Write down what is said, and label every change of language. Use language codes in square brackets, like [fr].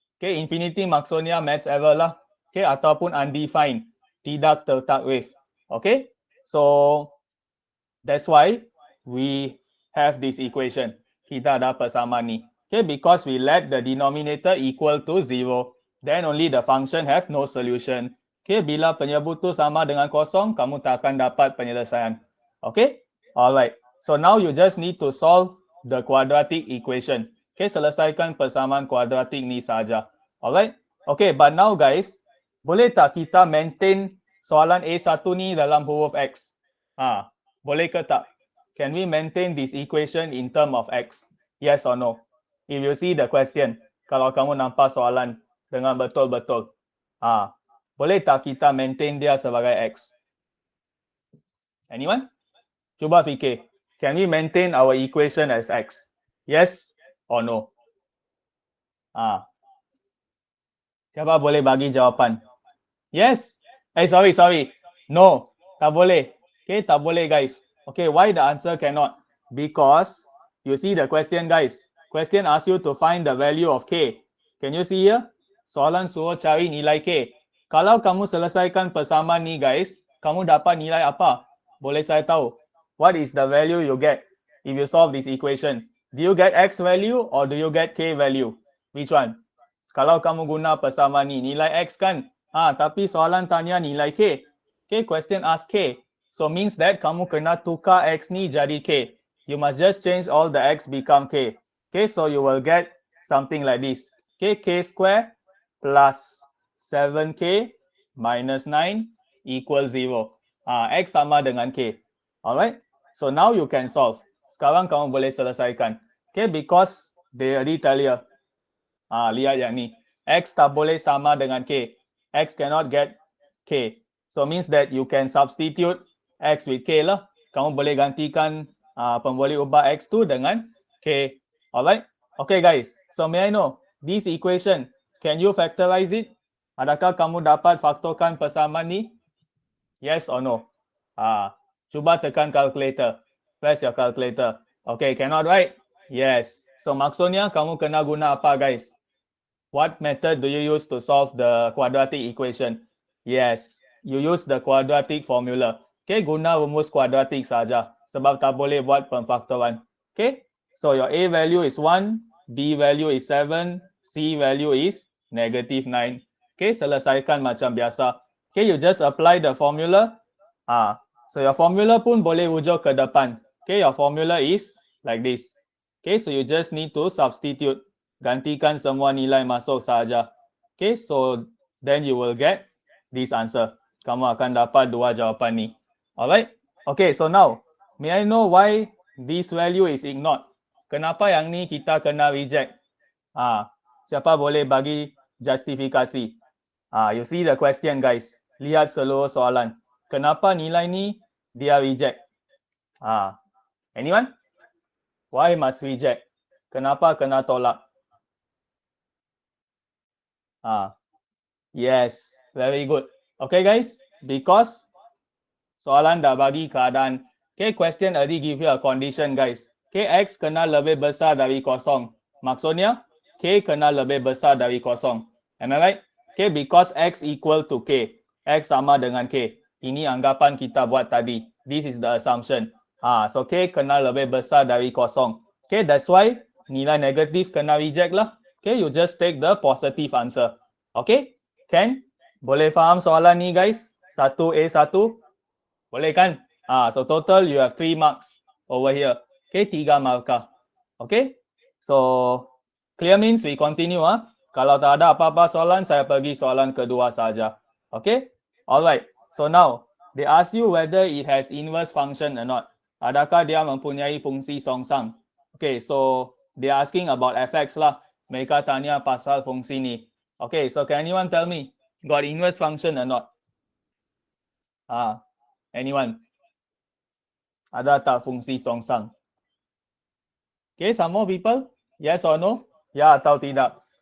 [ms] Okay, infinity maksudnya maths error lah. Okay, ataupun undefined. Tidak tertakwif. [en] Okay, so that's why we have this equation. [ms] Kita ada persamaan ni. [en] Okay, because we let the denominator equal to 0, then only the function have no solution. [ms] Okay, bila penyebut tu sama dengan kosong, kamu tak akan dapat penyelesaian. [en] Okay, alright. So now you just need to solve the quadratic equation. [ms] Okay, selesaikan persamaan kuadratik ni saja. Alright. Okay, but now guys, boleh tak kita maintain soalan A1 ni dalam huruf X? Boleh ke tak? [en] Can we maintain this equation in term of X? Yes or no? If you see the question, [ms] kalau kamu nampak soalan dengan betul-betul, boleh tak kita maintain dia sebagai X? Anyone? Cuba fikir. [en] Can we maintain our equation as X? Yes or no? [ms] Siapa boleh bagi jawapan? [en] Yes. Sorry. No. [ms] Tak boleh. [en] Okay, [ms] tak boleh [en] guys. Okay, why the answer cannot? Because you see the question, guys. Question asks you to find the value of K. Can you see here? [ms] Soalan suruh cari nilai K. Kalau kamu selesaikan persamaan ni, guys, kamu dapat nilai apa? Boleh saya tahu? [en] What is the value you get if you solve this equation? Do you get X value or do you get K value? Which one? [ms] Kalau kamu guna persamaan ni, nilai X kan? Tapi soalan tanya nilai K. [en] Okay, question ask K. So means that [ms] kamu kena tukar X ni jadi K. [en] You must just change all the X become K. Okay, so you will get something like this. Okay, K square plus 7K minus 9 equals 0. [ms] X sama dengan K. [en] Alright, so now you can solve. [ms] Sekarang kamu boleh selesaikan. [en] Okay, because they already tell you. [ms] Lihat yang ni. X tak boleh sama dengan K. [en] X cannot get K. So means that you can substitute X with K lah. [ms] Kamu boleh gantikan boleh ubah X tu dengan K. [en] Alright? Okay guys. So may I know, this equation, can you factorize it? [ms] Adakah kamu dapat faktorkan persamaan ni? [en] Yes or no? [ms] Cuba tekan calculator. [en] Press your calculator. Okay, cannot right? Yes. [ms] So maksudnya kamu kena guna apa guys? [en] What method do you use to solve the quadratic equation? Yes, you use the quadratic formula. Okay, [ms] guna rumus kuadratik saja. Sebab tak boleh buat pemfaktoran. [en] Okay, so your A value is 1, B value is 7, C value is negative 9. Okay, [ms] selesaikan macam biasa. [en] Okay, you just apply the formula. So your formula [ms] pun boleh rujuk ke depan. [en] Okay, your formula is like this. Okay, so you just need to substitute. [ms] Gantikan semua nilai masuk saja. [en] Okay, so then you will get this answer. [ms] Kamu akan dapat dua jawapan ni. [en] Alright? Okay, so now, may I know why this value is ignored? [ms] Kenapa yang ni kita kena reject? Siapa boleh bagi justifikasi? [en] You see the question guys. [ms] Lihat seluruh soalan. Kenapa nilai ni dia reject? Anyone? [en] Why must reject? [ms] Kenapa kena tolak? [en] Yes, very good. Okay guys, because [ms] soalan dah bagi keadaan. [en] Okay, question already give you a condition guys. [ms] Okay, X kena lebih besar dari kosong. Maksudnya, K kena lebih besar dari kosong. [en] Am I right? Okay, because X equal to K. [ms] X sama dengan K. Ini anggapan kita buat tadi. [en] This is the assumption. [ms] So K kena lebih besar dari kosong. [en] Okay, that's why [ms] nilai negatif kena [en] reject lah. Okay, you just take the positive answer. [ms] Okay, can? Boleh faham soalan ni guys? 1A1? Boleh kan? [en] So total you have 3 marks over here. Okay, [ms] 3 markah. [en] Okay, so clear means we continue. [ms] Kalau tak ada apa-apa soalan, saya pergi soalan kedua saja. [en] Okay, alright. So now, they ask you whether it has inverse function or not. [ms] Adakah dia mempunyai fungsi songsang? [en] Okay, so they asking about fx lah. [ms] Mereka tanya pasal fungsi ni. [en] Okay, so can anyone tell me, got inverse function or not? [ms] Anyone? Ada tak fungsi songsang? [en] Okay, some more people? Yes or no? [ms] Ya atau tidak?